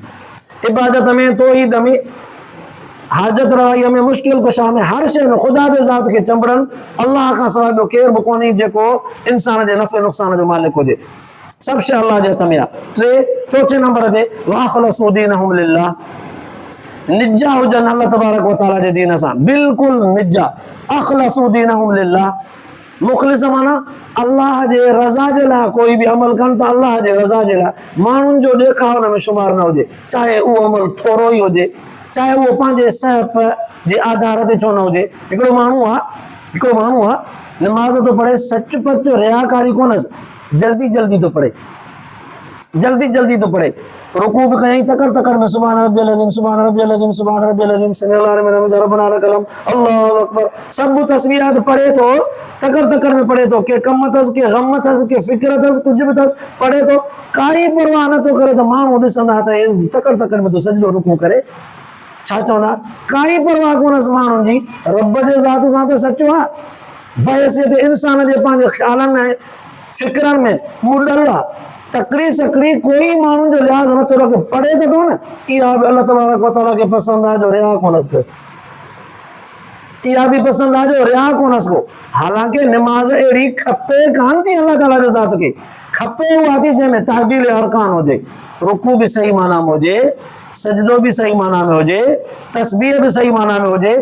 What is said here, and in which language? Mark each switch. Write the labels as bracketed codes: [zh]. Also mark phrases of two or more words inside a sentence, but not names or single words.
[sd] इबादत में, तौहीद में, हाजत रवाईअ में, मुश्किल कुशा में, हर शइ में ख़ुदा जे ज़ात खे चंबड़नि। अल्लाह खां सवाइ ॿियो केर बि कोन्हे जेको इंसान जे नफ़े नुक़सान जो मालिक हुजे। सभु शइ अल्लाह जे हथ में आहे। 4 नंबर ते [ar] وأخلصوا دينهم لله, [sd] निजा हुजनि अल्लाह तबारक व तआला जे दीन सां, बिल्कुलु निजा। [ar] أخلصوا دينهم لله, [sd] मुख़लिस माना अल्लाह जे रज़ा जे लाइ कोई बि अमल कनि त अल्लाह जे रज़ा जे लाइ, माण्हुनि जो ॾेखाव हुन में शुमार न हुजे, चाहे उहो अमल थोरो ई हुजे, चाहे उहो पंहिंजे सहप जे आधार ते छो न हुजे। हिकिड़ो माण्हू आहे निमाज़ थो पढ़े, सच पच रियाकारी कोन्हसि, जल्दी जल्दी थो पढ़े, रुकू बि कयईं तकड़ तकड़ में, [ar] سبحان ربي العظيم، سبحان ربي العظيم، سبحان ربي العظيم، سمع لمن حمده، ربنا لك الحمد، الله أكبر. [sd] सभु तस्बीहात पढ़े थो, तकड़ तकड़ में पढ़े थो, के कम अथसि, के ग़म अथसि, के फ़िक्र अथसि, कुझु बि अथसि, पढ़े थो, काई परवाह नथो करे। त माण्हू ॾिसंदा त तकड़ तकड़ में तो सजदो रुकू करे, छा चवंदा, काई परवाह कोन्हसि माण्हुनि जी, रब जे ज़ात सां त सचो आहे, बहसियत इंसान जे पंहिंजे ख़्यालनि ऐं फ़िक्रनि में ॿुॾल आहे। तकड़ी सकड़ी कोई माण्हुनि जो लिहाज़ नथो रखे, पढ़े त थो न। इहा बि अल्लाह तबारक व तआला खे पसंदि आहे जो रिया कोन्हसि को, इहा बि पसंदि आहे जो रिया कोन्हसि को। हालांकि निमाज़ अहिड़ी खपे कान थी अल्लाह ताला जे ज़ात खे, खपे उहा थी जंहिंमें तादील अरकान हुजे, रुकू बि सही माना में हुजे, सजदो भी सही माना में हुजे, तस्बीह भी सही माना में हुजे।